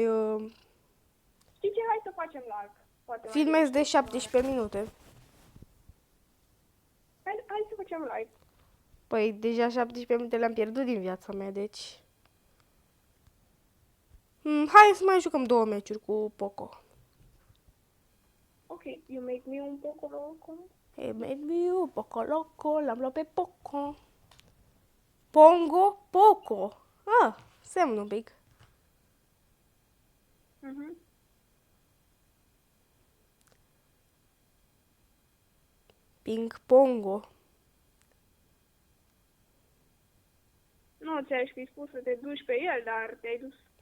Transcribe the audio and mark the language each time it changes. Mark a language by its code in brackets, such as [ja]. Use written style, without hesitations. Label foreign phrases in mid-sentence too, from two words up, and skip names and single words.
[ro] Știi ce? Hai să facem larg. Poate mai filmez bine. de 17 minute? Hai să facem live. Păi deja 17 minute le-am pierdut din viața mea, deci... Hai să mai jucăm 2 meciuri cu Poco. [en] Ok, you make me [es] un poco loco. [en] Hey, made me [es] un Poco Loco, [ro] l-am luat pe Poco. Pongo, Poco. Semnă un pic. Mhm. Ping Pongo. Nu ți-aș fi spus să te duci pe el, dar te-ai dus.